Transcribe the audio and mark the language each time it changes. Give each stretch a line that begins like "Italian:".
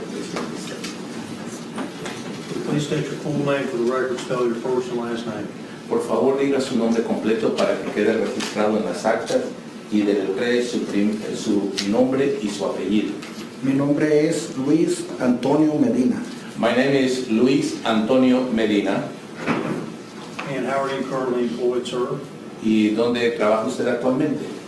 English: Please state your full name for the record, spell your first and last name.
Spanish: Por favor, diga su nombre completo para que quede registrado en las actas y deletree su nombre y su apellido. Mi nombre es Luis Antonio Medina.
English: My name is Luis Antonio Medina. And how are you currently employed, sir?
Spanish: ¿Y dónde trabaja usted actualmente?